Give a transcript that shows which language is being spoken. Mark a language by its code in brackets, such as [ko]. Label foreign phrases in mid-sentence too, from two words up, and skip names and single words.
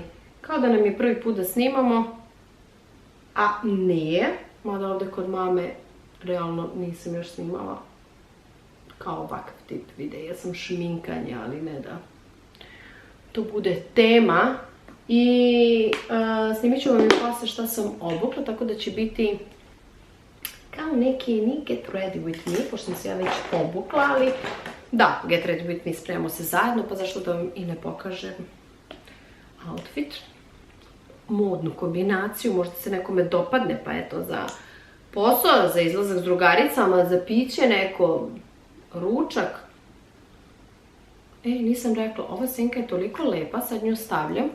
[sr] Kao da nam je prvi put da snimamo, a nije, mada ovdje kod mame realno nisam još snimala kao ovakav tip videa. Ja sam šminkanje, ali ne da to bude tema. I snimit ću vam i posle šta sam obukla, tako da će biti kao neki [en] get ready with me, [sr] pošto sam se ja već obukla, ali da, [en] get ready with me, [sr] spremamo se zajedno, pa zašto da vam i ne pokažem outfit. Modnu kombinaciju, možda se nekome dopadne, pa eto za posao, za izlazak s drugaricama, za piće neko, ručak. Nisam rekla, ova senka je toliko lepa, sad nju stavljam.